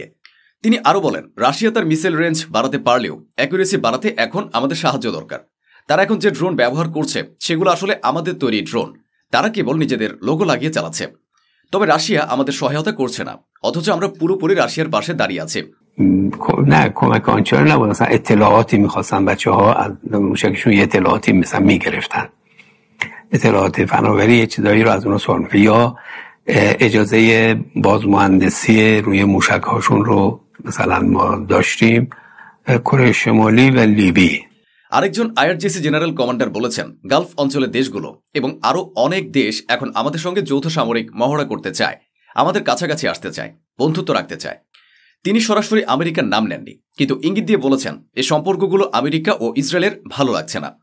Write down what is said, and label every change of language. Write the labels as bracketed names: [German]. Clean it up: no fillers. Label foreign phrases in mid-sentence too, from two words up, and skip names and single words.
[Bangla] তিনি আরও বলেন, রাশিয়া তার [English] missile range [Bangla] বাড়াতে পারলেও অ্যাকুরেসি বাড়াতে এখন আমাদের সাহায্য দরকার। তারা এখন যে ড্রোন ব্যবহার করছে সেগুলো আসলে আমাদের তৈরি ড্রোন, তারা কেবল নিজেদের লোগো লাগিয়ে চালাচ্ছে। তবে রাশিয়া আমাদের সহায়তা করছে না, অথচ আমরা পুরোপুরি রাশিয়ার পাশে দাঁড়িয়ে আছি। [Persian] نه کمک آنچنانی نبود. مثلا اطلاعاتی میخواستن بچه‌ها از موشکشون یه اطلاعاتی مثلا میگرفتن، اطلاعات فناوری یه چیزایی رو از اونها سوال می‌کرد، یا اجازه بازمهندسی روی موشک‌هاشون رو مثلا ما داشتیم کره شمالی و لیبی। [Bangla] আরেকজন আইআরজিসি জেনারেল কমান্ডার বলেছেন, গালফ অঞ্চলের দেশগুলো এবং আরও অনেক দেশ এখন আমাদের সঙ্গে যৌথ সামরিক মহড়া করতে চায়, আমাদের কাছাকাছি আসতে চায়, বন্ধুত্ব রাখতে চায়। তিনি সরাসরি আমেরিকার নাম নেননি, কিন্তু ইঙ্গিত দিয়ে বলেছেন এই সম্পর্কগুলো আমেরিকা ও ইসরায়েলের ভালো লাগছে না।